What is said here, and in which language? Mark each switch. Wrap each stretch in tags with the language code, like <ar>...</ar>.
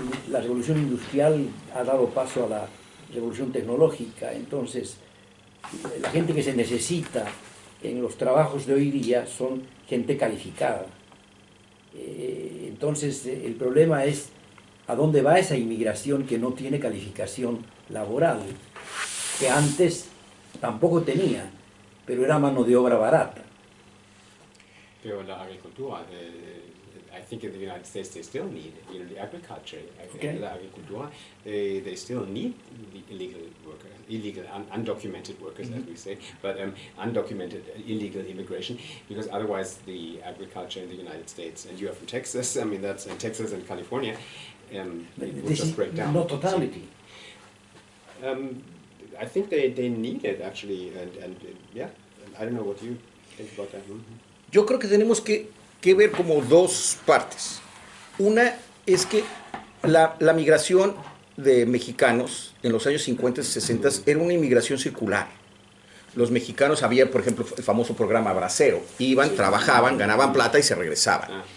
<es>La revolución industrial ha dado paso a la revolución tecnológica, entonces la gente que se necesita en los trabajos de hoy día son gente calificada. Entonces el problema es ¿a dónde va esa inmigración que no tiene calificación laboral? Que antes tampoco tenía, pero era mano de obra barata. Pero la agricultura,</es> <en>I think in the United States they still need, the agriculture,</en> <es>la agricultura,</es> <en>they still need the illegal, undocumented workers, as we say, but undocumented illegal immigration, because otherwise the agriculture in the United States, and you are from Texas, I mean that's in Texas and California, it would just break down. No totality. I think they need it actually, and yeah, I don't know what you think about that.</en> <es>Yo creo que tenemos que ver como dos partes. Una es que la migración de mexicanos en los años 50 y 60 era una inmigración circular. Los mexicanos, había por ejemplo el famoso programa Bracero, iban, trabajaban, ganaban plata y se regresaban.</es>